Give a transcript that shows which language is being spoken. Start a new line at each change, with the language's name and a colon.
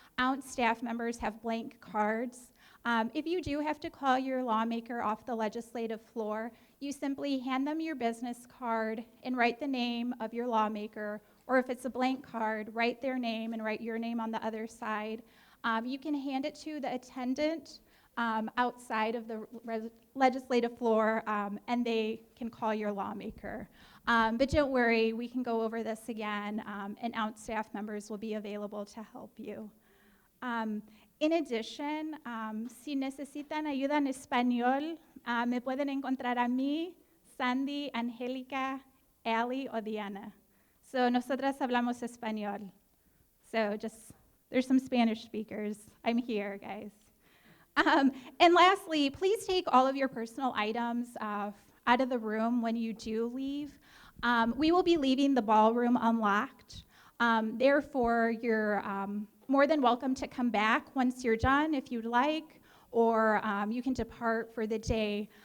English: Ounce staff members have blank cards. If you do have to call your lawmaker off the legislative floor, you simply hand them your business card and write the name of your lawmaker, or if it's a blank card, write their name and write your name on the other side. You can hand it to the attendant outside of the legislative floor, and they can call your lawmaker. But don't worry, we can go over this again, and Ounce staff members will be available to help you. In addition,
Spanish: si necesitan ayuda en español, me pueden encontrar a mí, Sandy, Angélica, Allie, o Diana. So nosotras hablamos español.
English: So just, there's some Spanish speakers. I'm here, guys. And lastly, please take all of your personal items out of the room when you do leave. We will be leaving the ballroom unlocked. Therefore, you're more than welcome to come back once you're done if you'd like, or you can depart for the day.